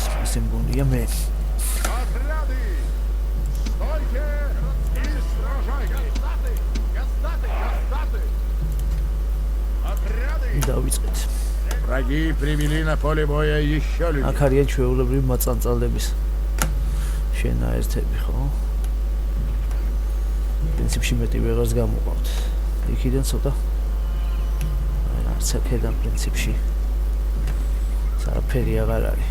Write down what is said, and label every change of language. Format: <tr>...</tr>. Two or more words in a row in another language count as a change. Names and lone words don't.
<ka>ესე მგონია მე.</ka> <ru>Отряды! Стойте и сражайтесь! Гастаты! Отряды!</ru> <ka>დავიწყეთ.</ka> <ru>Враги привели на поле боя еще людей.</ru> <ka>აქ არიან ჩვეულებრივი მაწანწალების შენაერთები, ხო? პრინციპში მეტი ვეღარს გამოყავთ. იქიდან ცოტა არც აქედან პრინციპში არაფერი აღარ არის.</ka>